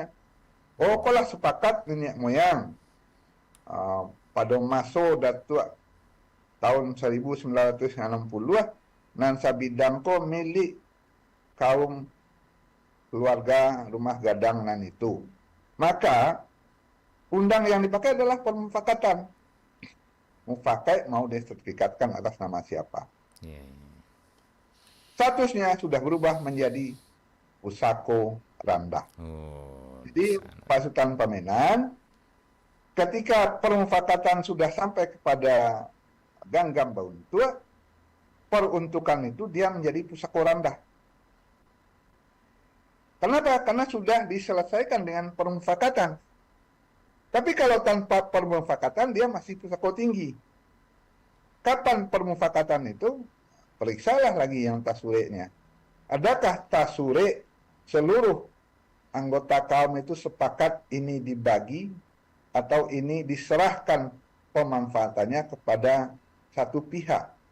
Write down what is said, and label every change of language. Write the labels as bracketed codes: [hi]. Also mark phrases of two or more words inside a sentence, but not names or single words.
[min] Oh, kalau sepakat nenek moyang pada masa datuk tahun 1960 nan sabidangko milik kaum keluarga rumah gadang nan itu. [id] Maka undang yang dipakai adalah permufakatan. Mufakat mau disertifikatkan atas nama siapa. Statusnya sudah berubah menjadi [min] pusako randah. [id] Jadi Pak Sultan Pamenan, ketika permufakatan sudah sampai kepada Ganggam Baun Tua, peruntukan itu dia menjadi [min] pusako randah. [id] Kenapa? Karena sudah diselesaikan dengan permufakatan. Tapi kalau tanpa permufakatan, dia masih [min] pusako tinggi. [id] Kapan permufakatan itu? Periksalah lagi yang tasuriknya. Adakah tasurik seluruh anggota kaum itu sepakat ini dibagi atau ini diserahkan pemanfaatannya kepada satu pihak?